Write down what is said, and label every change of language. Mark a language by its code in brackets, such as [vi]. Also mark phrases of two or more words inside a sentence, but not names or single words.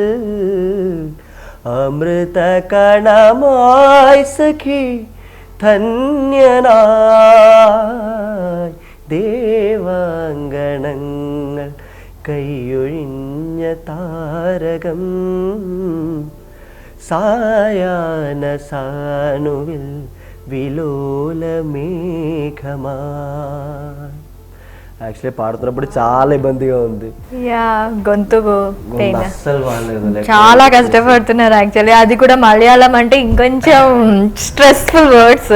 [ml] അമൃതകണമായി സഖി ധന്യനായി ദേവാങ്കണങ്ങൾ കൈയൊഴിഞ്ഞ താരകം സായാഹ്ന സാനുവിൽ విలోలమేఘమాయ్. [te] యాక్చువల్లీ పాడుతున్నప్పుడు చాలా ఇబ్బందిగా ఉంది. గొంతు అస్సలు బాగాలేదు, చాలా కష్టపడుతున్నారు యాక్చువల్లీ. అది కూడా మలయాళం అంటే ఇంకొంచెం [en] stressful words.